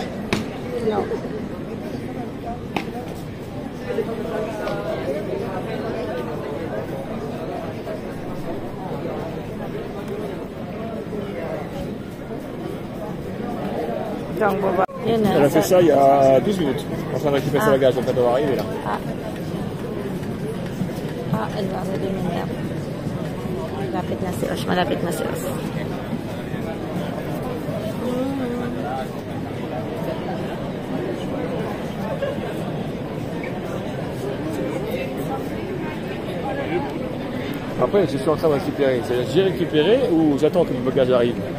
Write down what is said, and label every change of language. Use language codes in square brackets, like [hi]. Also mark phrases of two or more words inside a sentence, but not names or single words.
[fr] Non. Donc, bon, Elle a fait ça il y a 12 minutes. En train de récupérer son bagage, donc elle doit arriver là. Elle va arriver maintenant. [tl] Malapit na si Osh, malapit na si Osh. [fr] Après, je suis en train de récupérer. C'est-à-dire, j'ai récupéré ou j'attends que le bagage arrive?